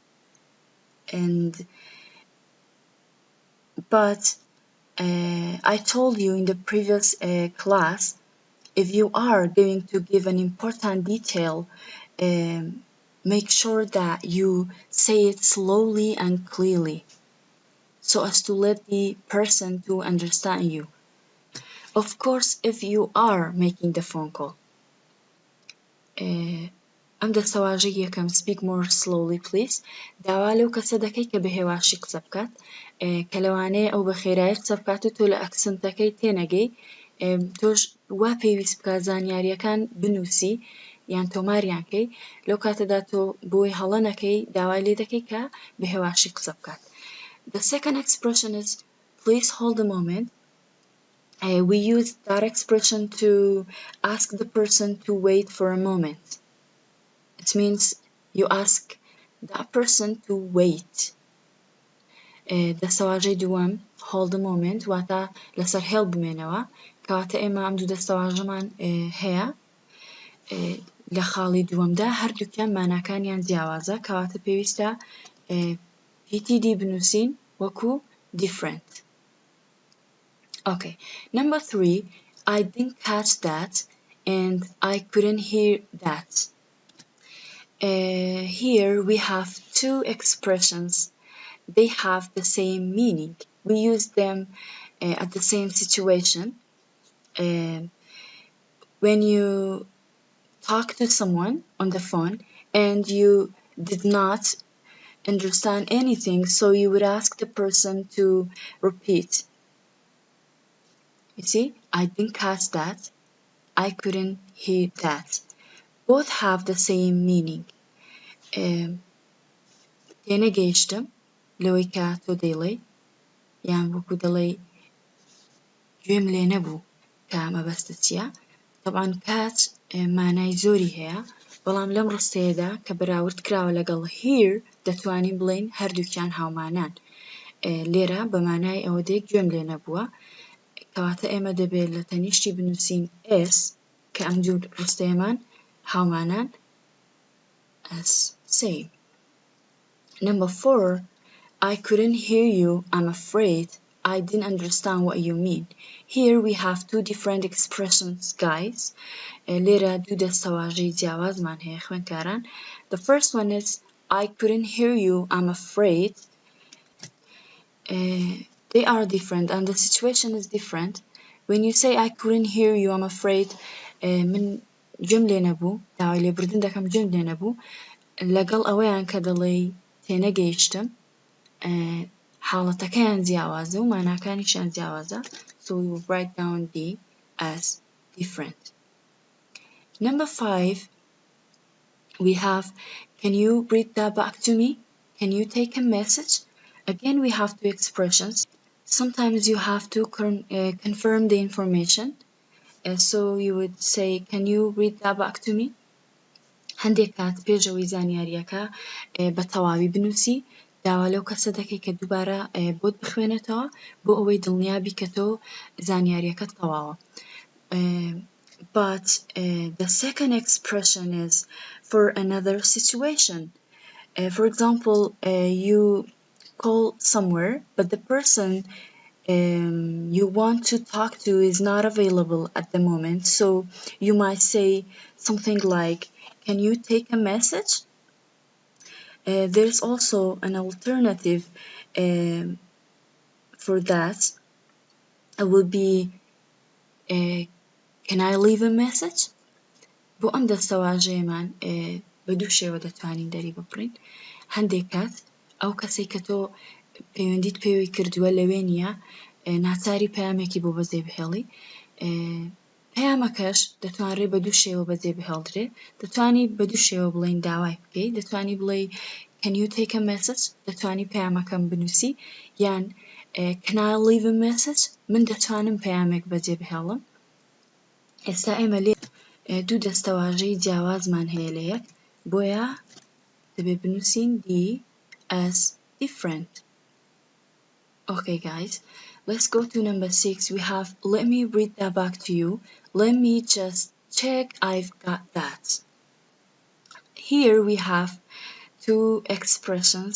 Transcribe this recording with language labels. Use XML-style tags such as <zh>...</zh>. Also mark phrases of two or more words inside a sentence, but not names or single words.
<en>But I told you in the previous class, if you are going to give an important detail, make sure that you say it slowly and clearly so as to let the person to understand you. Of course, if you are making the phone call.</en> <ckb>ئەم دەستەواژەی یەکەم</ckb> <en>speak more slowly please</en> <ckb>داوا لەو کەسە دەکەی کە بە هێواشی قسە بکات کە لەوانەیە ئەو بە خێرایی قسە بکات و تۆ لە ئەکسنتەکەی تێنەگەی تۆش وا پێویست بکات زانیاریەکان بنووسی یان تۆماریان کەی لەو کاتەدا تۆ بۆی هەڵە نەکەی داوای لێ دەکەی کە بە هێواشی قسە بکات.</ckb> <en>The second expression is please hold a moment. We use that expression to ask the person to wait for a moment. It means you ask that person to wait.</en> <ckb>دەستەواژەی دووەم</ckb> <en>hold a moment</en> <ckb>واتە لەسەر هێڵ بمێنەوە کەواتە ئێمە ئەم دوو دەستەواژەمان هەیە لە خاڵی دووەمدا هەردووکیان ماناکانیان جیاوازە کەواتە پێویستە PTD بنووسین وەکو different.</ckb> <en>Okay, number 3 I didn't catch that and I couldn't hear that. Here we have two expressions. They have the same meaning. We use them at the same situation. When you talk to someone on the phone and you did not understand anything, so you would ask the person to repeat. You see, I didn't catch that. I couldn't hear that. Both have the same meaning.</en> <ckb>تێنەگەیشتم لەوەی کە تۆ دەیڵێ یان وەکو دەڵێ گوێم لێ نەبوو کە مەبەستت چییە. طبعاً کات مانای زۆری هەیە بەڵام لەم ڕستەیەدا کە بەراورد کراوە لەگەڵ hear دەتوانین بڵێین هەردووکیان هاومانان. لێرە بە مانای ئەوە دێ گوێم لێ نەبووە کەواتە ئێمە دەبێت لە تەنیشتی بنووسین s کە ئەم دوو ڕستەیەمان هاومانان</ckb> <en>as same. Number 4 I couldn't hear you. I'm afraid I didn't understand what you mean. Here we have two different expressions, guys.</en> <ckb>لێرە دوو دەستەواژەی جیاوازمان هەیە خوێندکاران.</ckb> <en>The first one is I couldn't hear you. I'm afraid. They are different and the situation is different. When you say I couldn't hear you, I'm afraid</en> <ckb>من گوێم لێ نەبوو داوای لێبوردن دەکەم گوێم لێ نەبوو لەگەڵ ئەوەیان کە دەڵێ تێنەگەیشتم حاڵەتەکەیان جیاوازە و ماناکانیشیان جیاوازە.</ckb> <en>So we will write down D as different. Number 5 we have can you read that back to me? Can you take a message? Again we have two expressions. Sometimes you have to confirm the information. So you would say can you read that back to me?</en> <ckb>هەندێک کات پێشەوەی زانیاریەکە بە تەواوی بنووسی داوا لەو کەسە دەکەی کە دووبارە بۆت بخوێنێتەوە بۆ ئەوەی دڵنیابی کە تۆ زانیاریەکەت تەواوە.</ckb> <en>But the second expression is for another situation. For example, you call somewhere but the person you want to talk to is not available at the moment. So you might say something like can you take a message? There's also an alternative for that. It will be can I leave a message?</en> <ckb>بۆ ئەم دەستەواژەیەمان بە دوو شێوە دەتوانین دەری ببڕین. هەندێک کات ئەو کەسێک کە تۆ پەیوەندیت پێوی کردووە لەوێ نییە ناچاری پەیامێکی بۆ بەجێ بهێڵی پەیامەکەش دەتوانرێت بە دوو شێوە بەجێ بهێڵدرێت. دەتوانی بە دوو شێوە بڵێین داوای بکەی دەتوانی بڵێ</ckb> <en>can you take a message</en> <ckb>دەتوانی پەیامەکەم بنووسی یان</ckb> <en>can I leave a message</en> <ckb>من دەتوانم پەیامێک بەجێ بهێڵم. ئێستا ئێمە لێ دوو دەستەواژەی جیاوازمان هەیە لە یەک بۆیە دەبێت بنووسین</ckb> <en>D as different. Okay guys, let's go to number 6. We have let me read that back to you. Let me just check I've got that. Here we have two expressions.</en>